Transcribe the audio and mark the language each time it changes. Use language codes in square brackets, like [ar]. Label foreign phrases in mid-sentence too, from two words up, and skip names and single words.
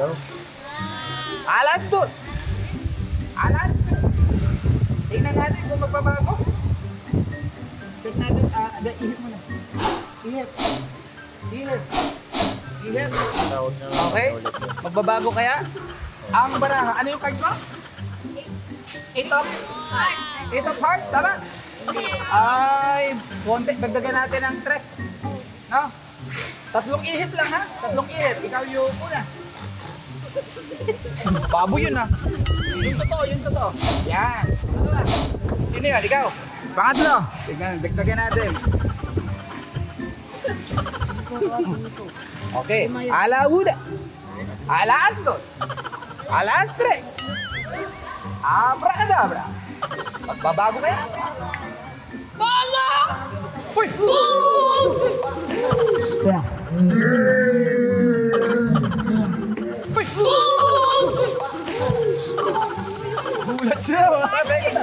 [tl] Alas 2. Alas 3. Tingnan natin kung magbabago. Check natin. Ihip mo na. Ihip. Ihip. Ihip. Round na Okay. ulit yun. Magbabago kaya? Ang baraha. Ano yung card mo? 8 of? [en] 8 of heart, [tl] tama? Ay, konti. Dagdagan natin ng 3. No? 3 ihip lang ha? 3 ihip. Ikaw yung una. Babo yun ha. Yung totoo, yung totoo. Yan. Ano ba? Sino yun? Ikaw? Pangatlo. Tignan, dagdagan natin. [es] Okay. A la una. A las dos. A las tres. [tl] Abracadabra. Magbabago kaya? Bala! Uy! Uy! Gulat siya mga katekra.